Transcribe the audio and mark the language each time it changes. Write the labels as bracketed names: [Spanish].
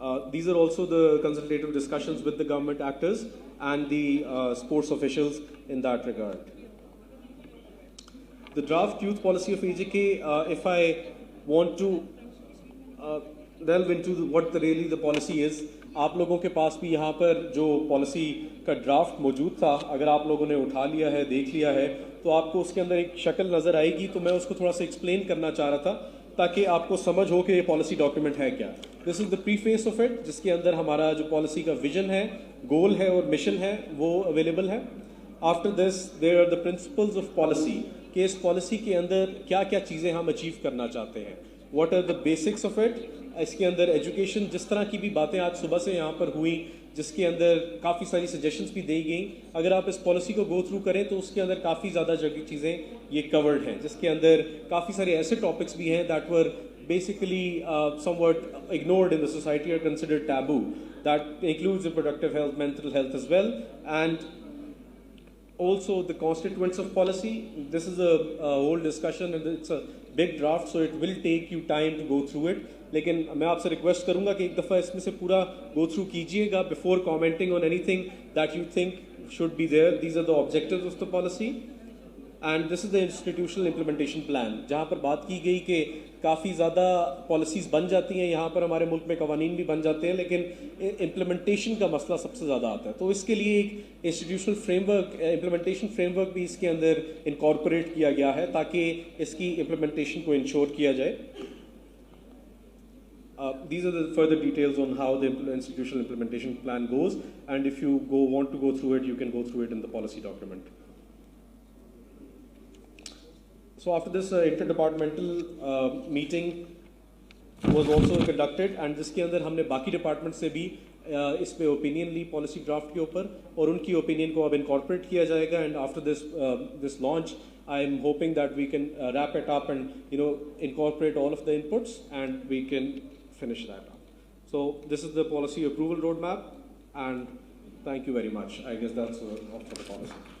[English] These are also the consultative discussions with the government actors and the sports officials in that regard. The draft youth policy of AJK, if I want to delve into what really the policy is, [Urdu] آپ لوگوں کے پاس بھی یہاں پر جو policy کا draft موجود تھا, اگر آپ لوگوں نے اٹھا لیا ہے, دیکھ لیا ہے, تو آپ کو اس کے اندر ایک شکل نظر آئے گی. تو میں اس کو تھوڑا سا ایکسپلین کرنا چاہ رہا تھا تاکہ آپ کو سمجھ ہو کہ یہ پالیسی ڈاکیومنٹ ہے کیا. [English] this is the preface of it, [Urdu] جس کے اندر ہمارا جو پالیسی کا ویژن ہے, گول ہے اور مشن ہے وہ اویلیبل ہے. [English] after this there are the principles of policy, [Urdu] کہ اس پالیسی کے اندر کیا کیا چیزیں ہم اچیو کرنا چاہتے ہیں. [English] What are the basics of it. [Urdu] اس کے اندر ایجوکیشن, جس طرح کی بھی باتیں آج صبح سے یہاں پر ہوئیں, جس کے اندر کافی ساری سجیشنز بھی دی گئیں, اگر آپ اس پالیسی کو گو تھرو کریں تو اس کے اندر کافی زیادہ جگہ چیزیں یہ کورڈ ہیں, جس کے اندر کافی سارے ایسے ٹاپکس بھی ہیں [English] That were basically somewhat ignored in the society or considered taboo. That includes reproductive health, mental health as well, and also the constituents of policy. This is a whole discussion and it's a big draft, so it will take you time to go through it. [Urdu] لیکن میں آپ سے request کروں گا کہ ایک دفعہ اس میں سے پورا گو تھرو کیجیے گا [English] Before commenting on anything that you think should be there. These are the objectives of the policy, and this is the institutional implementation plan, [Urdu] جہاں پر بات کی گئی کہ کافی زیادہ پالیسیز بن جاتی ہیں یہاں پر, ہمارے ملک میں قوانین بھی بن جاتے ہیں, لیکن امپلیمنٹیشن کا مسئلہ سب سے زیادہ آتا ہے. تو اس کے لیے ایک institutional frame work, implementation frame work بھی اس کے اندر انکارپوریٹ کیا گیا ہے تاکہ اس کی امپلیمنٹیشن کو انشور کیا جائے. [English] These are the further details on how the institutional implementation plan goes, and if you want to go through it, you can go through it in the policy document. So after this interdepartmental meeting was also conducted, and [Urdu] جس کے اندر ہم نے باقی department سے بھی اس پہ opinion لی policy draft کے اوپر, اور ان کی اوپینین کو اب انکارپوریٹ کیا جائے گا. [English] And after this launch, I am hoping that we can wrap it up and incorporate all of the inputs, and we can finish that up. So this is the policy approval roadmap, and thank you very much. I guess that's all for the policy.